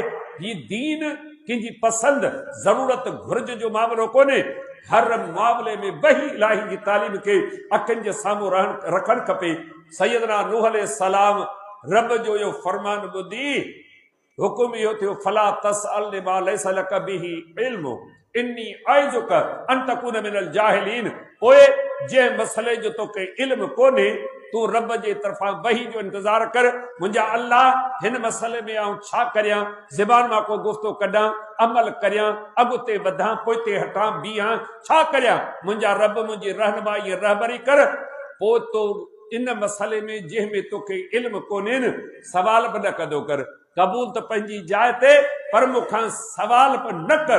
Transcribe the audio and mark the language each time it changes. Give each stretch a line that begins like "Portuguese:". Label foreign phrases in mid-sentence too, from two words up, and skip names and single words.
Sindhi: ही दीन कंहिंजी पसंदि ज़रूरत घुर्ज जो मामिलो कोन्हे। हर मामले में वही इलाही जी तालीम खे अखियुनि जे साम्हूं रखणु खपे। सैयदना नूह अलैहिस्सलाम रब जो इहो फरमान ॿुधी हुकुम इहो थियो,
Arabic: فلا تسأل لما ليس لك به علم إني أعظك أن تكون من الجاهلين.
Sindhi: ओए जे मसले जो तोखे इल्म कोन्हे तू रब जे तरफां वही जो इंतजार कर मुंहिंजा अल्लाह हिन मसले में आऊं छा करियां ज़बान मां को गुफ़्तो कढां अमल करियां अॻिते वधां पोइते हटां बीहां छा करियां मुंहिंजा रब मुंहिंजी रहनुमाई रहबरी कर पोइ तो इन मसले में जंहिंमें तोखे इल्म कोन्हे न सवाल बि न कदो कर क़बूल त पंहिंजी जाइ ते पर मूंखां सवाल बि न कर